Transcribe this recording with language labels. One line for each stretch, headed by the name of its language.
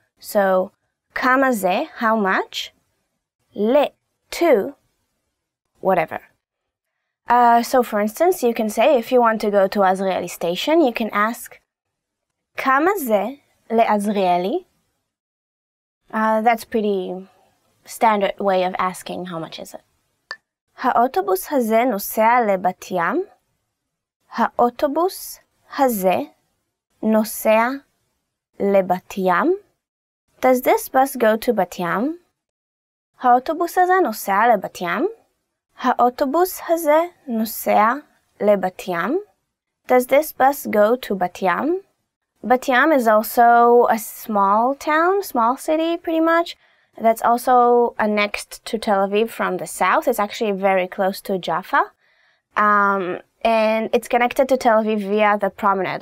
English: So
Hebrew: kama ze,
English: how much, le, to, whatever. So for instance, you can say if you want to go to Azrieli station, you can ask
Hebrew: kama ze le'Azrieli.
English: That's pretty standard way of asking how much is it.
Hebrew: האוטובוס הזה נוסע לבת ים? האוטובוס הזה נוסע לבת ים?
English: Does this bus go to בת ים?
Hebrew: האוטובוס הזה נוסע לבת ים? האוטובוס הזה נוסע לבת ים?
English: Does this bus go to בת ים? Bat Yam is also a small town, small city pretty much, that's also annexed to Tel Aviv from the south. It's actually very close to Jaffa. And it's connected to Tel Aviv via the promenade.